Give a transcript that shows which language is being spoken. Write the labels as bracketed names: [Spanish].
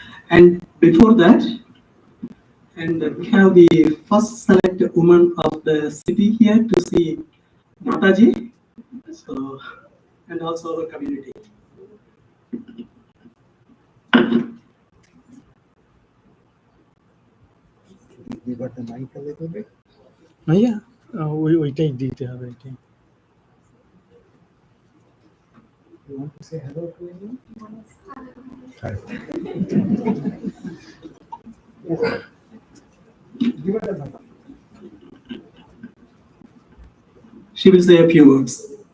[English] And before that, and we have the first select woman of the city here to see Mataji, so and also our community. You got the mic a little bit? [Bangla] Yeah, ওইটাই দিতে হবে এটাই। [English] You want to say hello to anyone? Hi. Give her the mic. She will say a few words.